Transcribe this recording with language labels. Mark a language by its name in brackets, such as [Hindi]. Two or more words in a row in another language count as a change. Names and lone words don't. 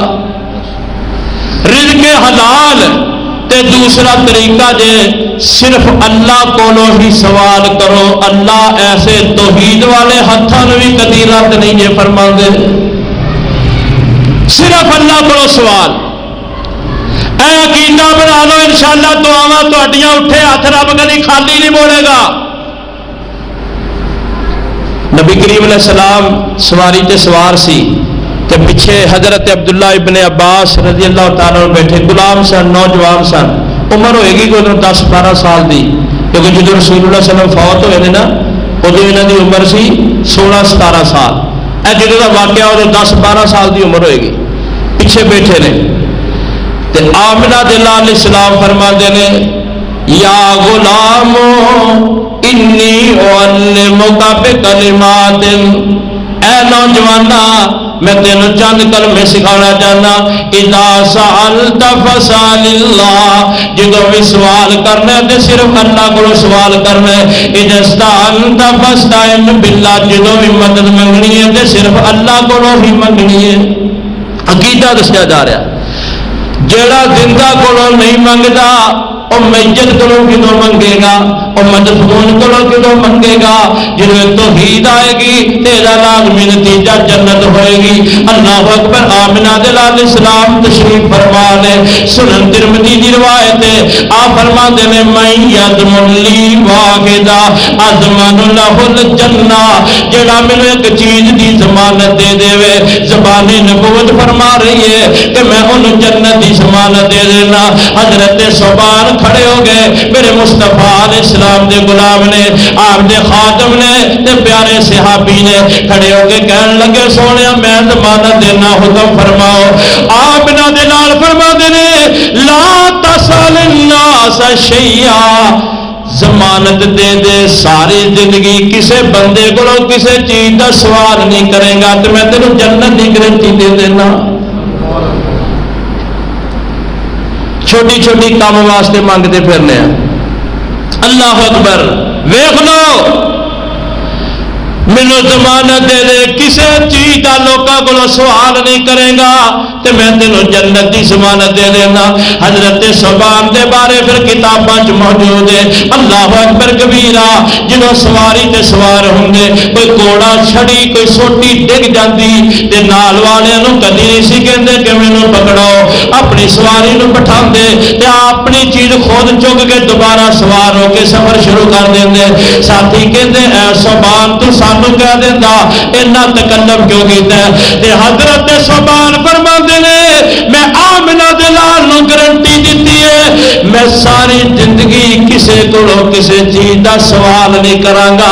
[Punjabi] رزق حلال تے دوسرا طریقہ جے صرف اللہ کولو ہی سوال کرو. اللہ ایسے توحید والے ہاتھوں بھی کدی رد نہیں جے فرماندے, صرف اللہ کو سوال. اے عقیدہ بنا لو انشاءاللہ دعاواں تہاڈیاں اٹھے ہاتھ رب کدی خالی نہیں موڑے گا. نبی کریم علیہ السلام سواری تے سوار سی تے پیچھے حضرت عبداللہ ابن عباس رضی اللہ تعالیٰ عنہ بیٹھے, غلام سن, نوجوان سن, عمر ہوئے گی کوئی 10-12 سال دی, کیونکہ جدو رسول اللہ صلی اللہ علیہ وسلم فوت ہوئے نے نا ادو انہوں دی عمر سی 16-17 سال. اے جدو کا واقعہ ادو 10-12 سال دی عمر ہوئے گی. پیچھے بیٹھے نے تے آمنہ دے لال علیہ السلام فرماندے نے [Arabic] یا غلام انی اعلمک بکلمات, [Punjabi] اے نوجوانا میں تینوں چند کلمے سکھانا چاہنا. [Arabic] اذا سألت فسأل اللہ, [Punjabi] جدو بھی سوال کرنا ہے تو صرف اللہ کو سوال کرنا ہے. [Arabic] اذا استعنت فاستعن باللہ, [Punjabi] جدو بھی مدد منگنی ہے تو صرف اللہ کو ہی منگنی ہے. عقیدہ دسیا جا رہا جیڑا زندہ کو نہیں منگتا اور میت کو کدو منگے گا, اور مدفون کو کدو منگے گا. جنہیں توحید آئے گی تیرا لازمی نتیجہ جنت ہوئے گی. [Arabic] اللہ اکبر. [Punjabi] آمنہ دے لال علیہ السلام تشریف فرما لے. سنن ترمذی دی روایت ہے آپ فرما دے نے [Arabic] من یضمن لی واحدہ اضمن لہ الجنہ, [Punjabi] جڑا مینوں ایک چیز دی ضمانت دے دے, زبان نبوت فرما رہی ہے کہ میں انہوں جنت دی ضمانت دے دینا. حضرت صبان کھڑے ہو گئے, میرے مصطفیٰ علیہ السلام دے غلام نے, آپ دے خادم نے تے پیارے صحابی نے کھڑے ہو کے کہنے لگے سونے میں ضمانت دینا حکم فرماؤ. آپ نہ دے نال فرما دینے [Arabic] لا تسأل الناس شیئا, [Punjabi] ضمانت دے دے ساری زندگی کسے بندے کو کسے چیز کا سوال نہیں کرے گا تو میں تینوں جنت کی گارنٹی دے دینا. چھوٹی چھوٹی کام واسطے مانگتے پھرنے ہیں. [Arabic] اللہ اکبر. [Punjabi] ویکھ لو مینو ضمانت دے دے کسے چیز کا لوگوں کو سوال نہیں کرے گا تو میں تینوں جنت کی ضمانت دے دینا. حضرت صبان دے بارے پھر کتاباں موجود ہے. [Arabic] اللہ اکبر کبیرہ. [Punjabi] جنہوں سواری تے سوار ہوں گے, کوئی کوڑا چھڑی کوئی سوٹی ڈگ جاتی تے نال والوں کدی نہیں سی کہندے کہ مینوں پکڑاؤ, اپنی سواری نو بٹھا دے تے اپنی چیز خود چک کے دوبارہ سوار ہو کے سفر شروع کر دیں. ساتھی کہندے اے صبان تو سانو کہہ دینا اتنا تکلف کیوں کیتا ہے. تے حضرت صبان فرماندے نے میں آمنہ دے لال نو گارنٹی دیتی ہے میں ساری زندگی کسے کو کسے چیز کا سوال نہیں کراں گا.